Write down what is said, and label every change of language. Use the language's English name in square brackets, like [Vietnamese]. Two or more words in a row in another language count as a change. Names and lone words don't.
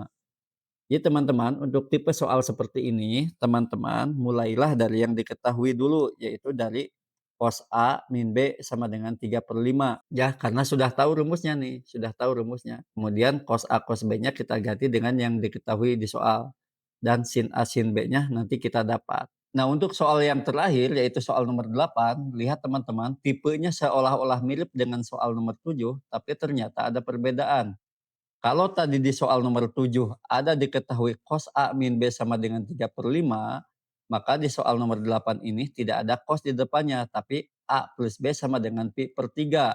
[Indonesian] Jadi teman-teman, untuk tipe soal seperti ini, teman-teman mulailah dari yang diketahui dulu, yaitu dari cos A min B sama dengan 3/5. Ya, karena sudah tahu rumusnya nih, sudah tahu rumusnya. Kemudian cos A cos B-nya kita ganti dengan yang diketahui di soal. Dan sin A sin B-nya nanti kita dapat. Nah, untuk soal yang terakhir, yaitu soal nomor 8, lihat teman-teman, tipenya seolah-olah mirip dengan soal nomor 7, tapi ternyata ada perbedaan. Kalau tadi di soal nomor 7 ada diketahui cos A min B sama dengan 3/5, maka di soal nomor 8 ini tidak ada cos di depannya, tapi A plus B sama dengan pi per 3.